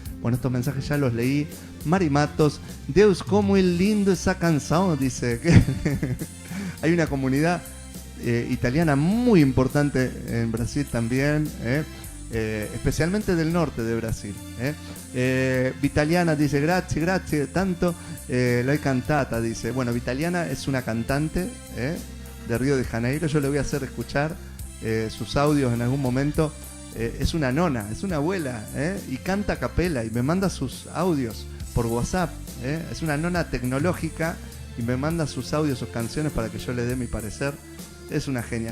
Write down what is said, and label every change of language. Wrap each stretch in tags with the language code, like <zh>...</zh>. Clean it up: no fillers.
<es>Bueno, estos mensajes ya los leí. Mari Matos, Deus, como es lindo esa canción, dice. Hay una comunidad italiana muy importante en Brasil también, especialmente del norte de Brasil. Vitaliana dice,</es> <it>grazie, grazie, tanto l'ho cantata, dice.</it> <es>Bueno, Vitaliana es una cantante de Río de Janeiro. Yo le voy a hacer escuchar sus audios en algún momento. Es una nona, es una abuela, y canta a capela y me manda sus audios por WhatsApp. Es una nona tecnológica y me manda sus audios, sus canciones para que yo le dé mi parecer. Es una genia.</es>